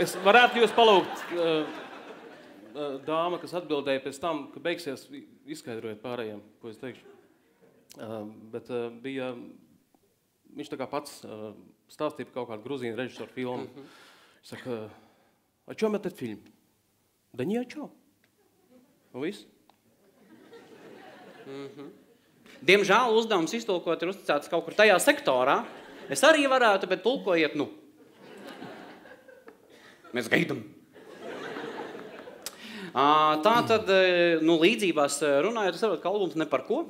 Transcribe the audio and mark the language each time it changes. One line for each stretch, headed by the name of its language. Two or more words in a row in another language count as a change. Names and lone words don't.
Latvian: Es varētu jūs palūgt, dāma, kas atbildēja pēc tam, ka beigsies, izskaidrojiet pārējiem, ko es teikšu. Bet bija, viņš tā kā pats stāstīja par kaut kādu gruzīnu režisoru filmu. Viņš saka,
Russian: о чём этот фильм? Да ни о чем.
Latvian: Un viss? Diemžēl uzdevums iztulkot ir uzticēts kaut kur tajā sektorā. Es arī varētu, bet tulkojiet, Mēs gaidam. Tātad, līdzībās runājot, es saprotu, ka albums ne par ko.